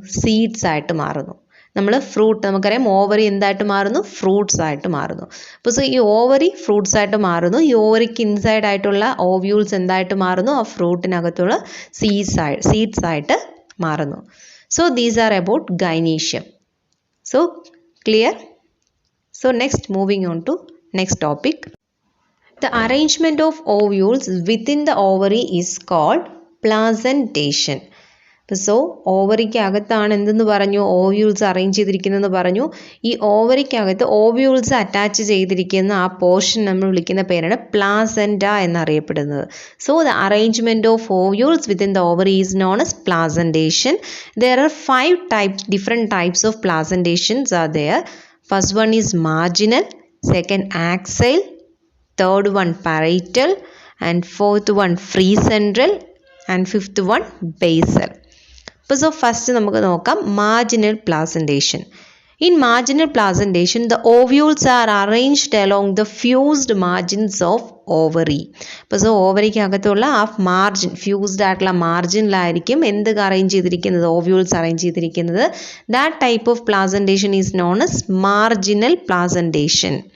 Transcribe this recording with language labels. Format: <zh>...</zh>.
<ml>Seeds ആയിട്ട് മാറുന്നു. നമുക്കറിയാം ഓവറി എന്തായിട്ട് മാറുന്നു? ഫ്രൂട്ട്സ് ആയിട്ട് മാറുന്നു. അപ്പോൾ സോ ഈ ഓവറി ഫ്രൂട്ട്സ് ആയിട്ട് മാറുന്നു. ഈ ഓവറിക്ക് ഇൻസൈഡ് ആയിട്ടുള്ള ഓവ്യൂൾസ് എന്തായിട്ട് മാറുന്നു? ആ ഫ്രൂട്ടിനകത്തുള്ള സീഡ്സ് ആയിട്ട് മാറുന്നു.</ml> <en>So these are about gynoecium. So clear? So next, moving on to next topic. The arrangement of ovules within the ovary is called placentation.</en> <ml>So ഓവറിക്ക് അകത്താണ് എന്തെന്ന് പറഞ്ഞു? ഓവ്യൂൾസ് അറേഞ്ച് ചെയ്തിരിക്കുന്നതെന്ന് പറഞ്ഞു. ഈ ഓവറിക്കകത്ത് ഓവ്യൂൾസ് അറ്റാച്ച് ചെയ്തിരിക്കുന്ന ആ പോർഷൻ നമ്മൾ വിളിക്കുന്ന പേരാണ് പ്ലാസെൻറ്റ എന്നറിയപ്പെടുന്നത്.</ml> <en>So the arrangement of ovules within the ovary is known as placentation. There are 5 different types of placentations are there. First one is marginal, second axial, third one parietal, and fourth one free central, and fifth one basal. So first</en> <ml>നമുക്ക് നോക്കാം</ml> <en>marginal placentation. In marginal placentation, the ovules are arranged along the fused margins of ovary.</en> <ml>അപ്പോൾ so ഓവറിക്ക് അകത്തുള്ള ആ margin, fused ആയിട്ടുള്ള മാർജിനിലായിരിക്കും എന്ത് arrange ചെയ്തിരിക്കുന്നത്?</ml> <en>Ovules arrange ചെയ്തിരിക്കുന്നത്. That type of placentation is known as marginal placentation.</en>